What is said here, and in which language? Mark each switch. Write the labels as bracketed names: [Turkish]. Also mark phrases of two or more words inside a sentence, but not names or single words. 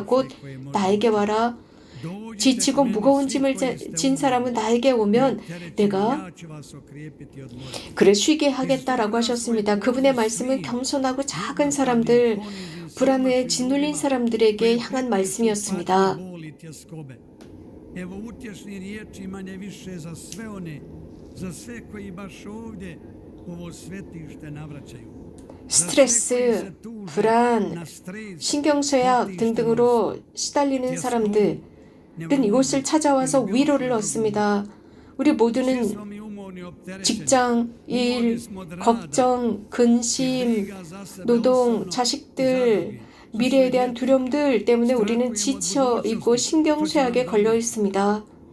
[Korean] 곧 나에게 와라. 지치고 무거운 짐을 진 사람은 나에게 오면 내가 그를 쉬게 하겠다라고 하셨습니다. 그분의 말씀은 겸손하고 작은 사람들, 불안에 짓눌린 사람들에게 향한 말씀이었습니다. [Croatian] Evo utješni riječi manje-više za sve one, za sve koji baš ovdje ovo svetište navraćaju. [Korean] 스트레스, 불안, 신경쇠약 등등으로 시달리는 사람들은 이곳을 찾아와서 위로를 얻습니다. 우리 모두는 직장, 일, 걱정, 근심, 노동, 자식들, 미래에 대한 두려움들 때문에 우리는 지쳐 있고 신경쇠약에 걸려 있습니다.